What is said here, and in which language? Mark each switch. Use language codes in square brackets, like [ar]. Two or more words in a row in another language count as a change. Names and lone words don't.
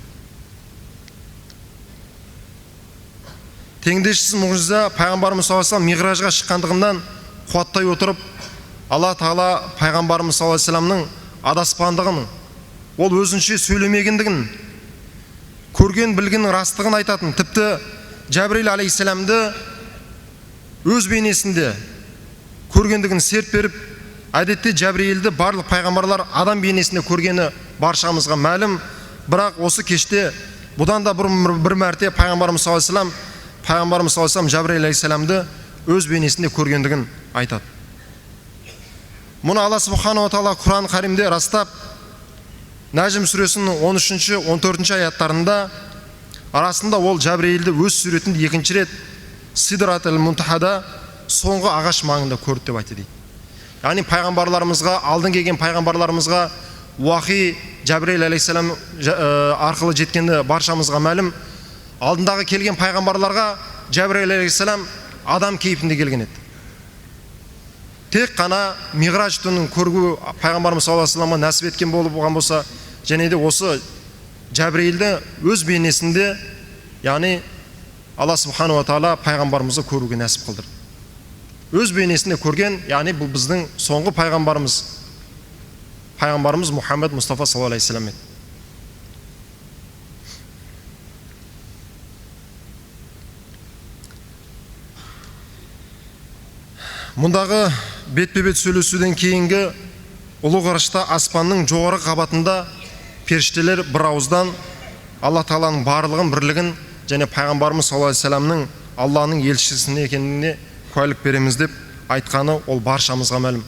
[kk] Теңдессіз мұғжиза пайғамбарымыз [ar] صلى الله عليه وسلم [kk] Миғражға шыққандығынан қуаттай отырып, Алла тағала пайғамбарымыз [ar] صلى الله عليه وسلم [kk] адаспандығын, ол өзінше сөйлемегендігін, көрген білгеннің растығын айтатын, тіпті Жәбірейіл алейхиссаламды өз бейнесінде көргендігін серт беріп, әдетте Жәбірейілді барлық пайғамбарлар адам бейнесінде көргені баршамызға мәлім. Бірақ осы кеште бұдан да бір мәрте пайғамбарымыз [ar] صلى الله عليه وسلم [kk] Жәбірейіл алейхиссаламды өз бейнесінде көргендігін айтады. Мұны Алла [ar] سبحانه وتعالى [kk] Құран Каримде растап, Нәжім сүресінің 13-14 аяттарында арасында ол Жәбірейілді өз сүретінде екінші рет Сидрат-ул Мунтахада соңғы ағаш маңында көрді деп айтты дейді. Яғни пайғамбарларымызға, алдын келген пайғамбарларымызға уахи Жәбірейіл алейхиссалам арқылы жеткенді баршамызға мәлім. Алдындағы келген пайғамбарларға Жәбірейіл алейхиссалам адам кейпінде келген еді. Тек қана Миғраж түнін көру пайғамбарымыз [ar] صلى الله عليه وسلم [kk] нәсіп еткен болып болған болса, және де осы Жәбірейілді өз бейнесінде, яғни Алла [ar] سبحانه وتعالى [kk] пайғамбарымызды көруге нәсіп қылдырды. Өз бейнесінде көрген, яғни бұл біздің соңғы пайғамбарымыз Мұхаммед Мұстафа [ar] صلى الله عليه وسلم [kk] еді. Мұндағы бетпе-бет сөйлесуден кейінгі ұлы ғарышта аспанның жоғары қабатында періштелер бір ауыздан Алла Тағаланың барлығын, бірлігін және пайғамбарымыз [ar] صلى الله عليه وسلم [kk] Алланың елшісіне екеніне куәлік береміз деп айтқаны ол баршамызға мәлім.